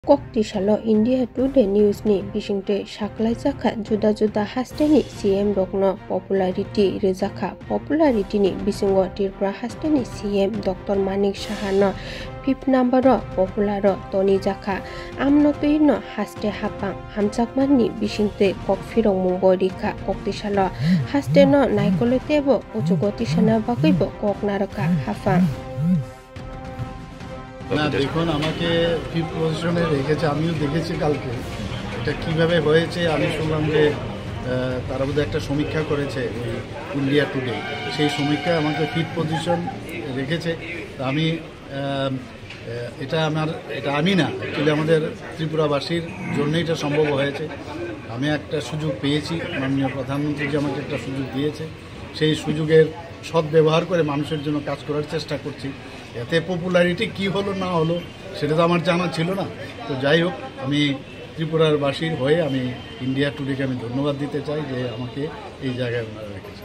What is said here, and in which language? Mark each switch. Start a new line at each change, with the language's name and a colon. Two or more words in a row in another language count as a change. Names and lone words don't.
Kok Borok: Koktisalo India Today News ni bisingte saklaijaka juda-juda hasteni CM rokno popularity rezaka popularity ni bisingo Tripura hasteni CM Dr. Manik Saha 5th number popular Tony Jaka amnotui no haste hapang hamchakmanni bisingte kokfirong mungborika Koktisalo haste no naikolotebo uchugotisana bakibo koknaraka hafang
Bangla: না দেখুন আমাকে
English: fifth position
Bangla: রেখেছে আমিও দেখেছি কালকে এটা কিভাবে হয়েছে আমি শুনলাম যে তারা বোধহয় একটা সমীক্ষা করেছে ওই ইন্ডিয়া টুডে সেই সমীক্ষায় আমাকে
English: fifth position
Bangla: রেখেছে আমি এটা আমি না অ্যাকচুয়ালি আমাদের ত্রিপুরাবাসীর জন্যই এটা সম্ভব হয়েছে আমি একটা সুযোগ পেয়েছি মাননীয় প্রধানমন্ত্রী যে আমাকে একটা সুযোগ দিয়েছে সেই সুযোগের সদ্ব্যবহার করে মানুষের জন্য কাজ করার চেষ্টা করছি এতে পপুলারিটি কি হলো না হলো সেটা তো আমার জানা ছিল না তো যাই হোক আমি ত্রিপুরার বাসীর হয়ে আমি ইন্ডিয়া টুডেকে আমি ধন্যবাদ দিতে চাই যে আমাকে এই জায়গায় ওনারা রেখেছে